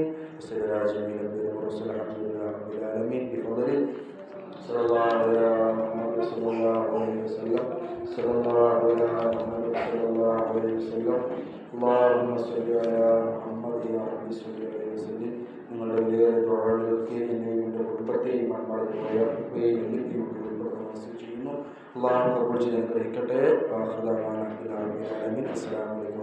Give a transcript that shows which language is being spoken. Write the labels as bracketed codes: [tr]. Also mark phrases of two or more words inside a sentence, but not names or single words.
[ar] صلى الله عليه وسلم الحمد لله رب العالمين بفضله صلى الله على محمد صلى الله عليه وسلم صلى الله على محمد صلى الله عليه وسلم. اللهم صل على محمد يا رب صل عليه وسلم. [ml] നിങ്ങളുടെ വലിയ ദുആകൾക്ക് എന്നെയും എൻ്റെ കുടുംബത്തെയും പ്രയാസപ്പെടുകയും ചെയ്യുന്നു. അല്ലാഹു കബൂൽ ചെയ്ത് അനുഗ്രഹിക്കട്ടെ. [ar] آخر دعوانا الحمد لله رب العالمين. അസ്സലാമു